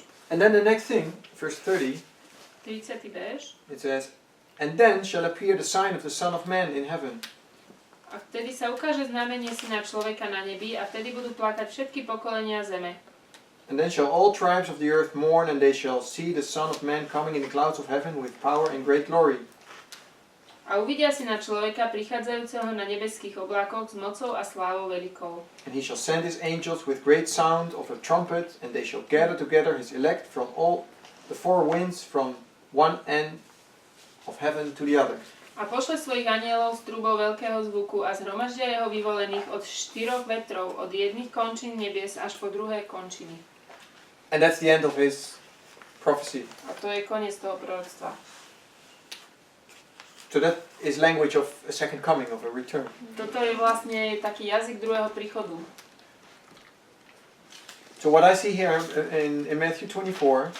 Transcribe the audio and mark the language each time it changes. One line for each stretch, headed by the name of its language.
English: And then the next thing, verse 30,
Slovak: 30. verš.
English: it says, and then shall appear the sign of the Son of Man in heaven.
Slovak: A vtedy sa ukáže znamenie syna človeka na nebi a vtedy budú plakať všetky pokolenia zeme.
English: And then shall all tribes of the earth mourn, and they shall see the Son of Man coming in the clouds of heaven with power and great glory.
Slovak: A uvidia syna človeka prichádzajúceho na nebeských oblákoch s mocou a slávou veľkou.
English: And he shall send his angels with great sound of a trumpet, and they shall gather together his elect from all the four winds, from one end of heaven to the other.
Slovak: A pošle svojich anielov s trúbou veľkého zvuku a zhromaždia jeho vyvolených od 4 vetrov, od jedných končín nebies až po druhé končiny.
English: And that's the end of his prophecy.
Slovak: A to je koniec toho proroctva.
English: So that is language of a second coming, of a return.
Slovak: Toto je vlastne taký jazyk druhého príchodu.
English: So what I see here in Matthew 24